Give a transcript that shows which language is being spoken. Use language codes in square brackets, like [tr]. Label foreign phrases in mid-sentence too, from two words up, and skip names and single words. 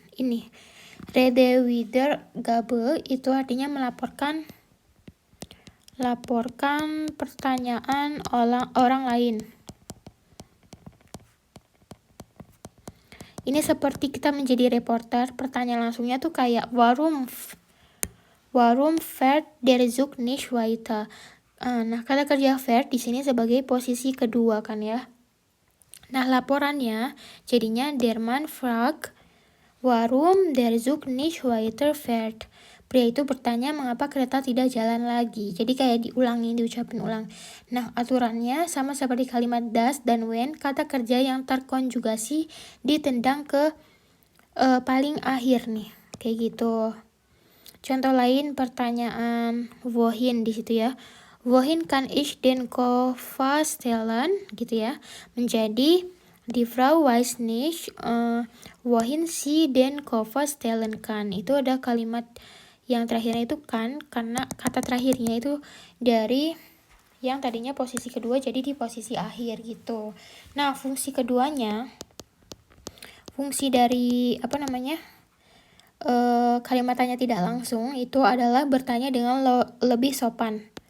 [id] Ini [de] Rede Wiedergabe [id] itu artinya melaporkan pertanyaan orang lain. Ini seperti kita menjadi reporter. Pertanyaan langsungnya tuh kayak [de] warum fährt der Zug nicht weiter? [id] Nah, kata kerja fährt di sini sebagai posisi kedua kan ya. Nah, laporannya jadinya [de] der Mann fragt warum der Zug nicht weiter fährt. [id] Pria itu bertanya mengapa kereta tidak jalan lagi. Jadi kayak diucapin ulang. Nah, aturannya sama seperti kalimat das dan when, kata kerja yang terkonjugasi ditendang ke paling akhir nih. Kayak gitu. Contoh lain pertanyaan wohin di situ ya. [de] Wohin kann ich den Koffer stellen [id] gitu ya. [de] Menjadi die Frau weiß nicht wohin sie den Koffer stellen kann. [id] Itu ada kalimat yang terakhirnya itu kan, karena kata terakhirnya itu dari yang tadinya posisi kedua jadi di posisi akhir gitu. Nah, fungsi keduanya, fungsi dari kalimat tanya tidak langsung itu adalah bertanya dengan lebih sopan.